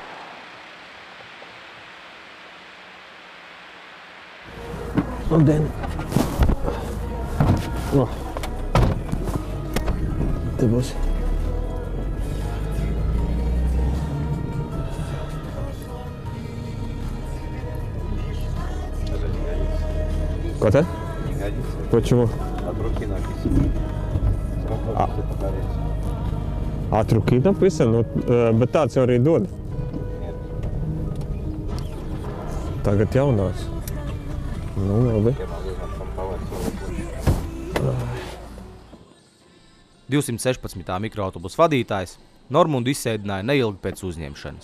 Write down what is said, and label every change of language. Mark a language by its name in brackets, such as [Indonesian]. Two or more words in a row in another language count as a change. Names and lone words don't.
[Latvian] Labdien! Te būs. Ko te? [Russian] Не годится. Почему? От руки написано. От руки написано, [Latvian] bet tāds jau arī dod. Tagad jaunās. Labi. 216. mikroautobusu vadītājs Normundu izsēdināja neilgi pēc uzņemšanas.